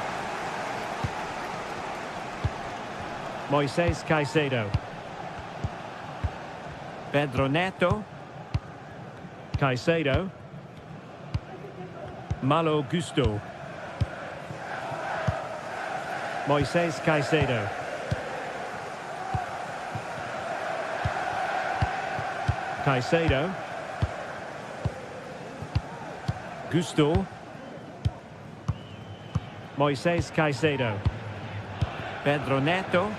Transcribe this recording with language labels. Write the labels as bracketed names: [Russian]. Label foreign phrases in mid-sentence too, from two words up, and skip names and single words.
[English] Moises Caicedo. Pedro Neto. Caicedo. Malo Gusto. Moises Caicedo. Caicedo. Gusto. Moises Caicedo. Pedro Neto.